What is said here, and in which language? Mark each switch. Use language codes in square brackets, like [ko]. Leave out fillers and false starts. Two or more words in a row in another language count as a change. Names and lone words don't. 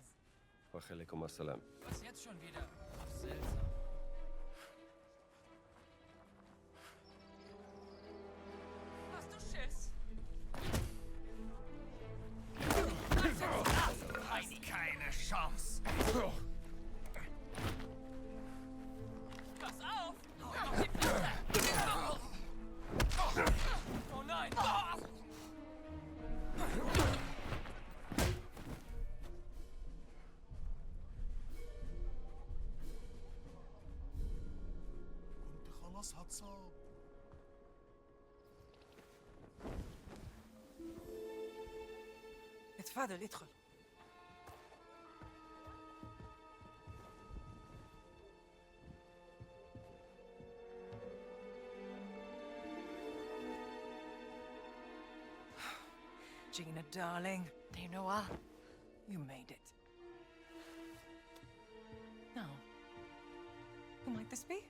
[ar] وعليكم السلام. [de] Was jetzt schon wieder? Ach, seltsam. Hast du Schiss? Keine Chance. Pass auf! Hau ihm auf die Fresse! Oh nein! [ar] كنت خلاص هتصاب. اتفضل ادخل. [en] Gina, darling, Dame Nawal. you made it. Now, who might this be?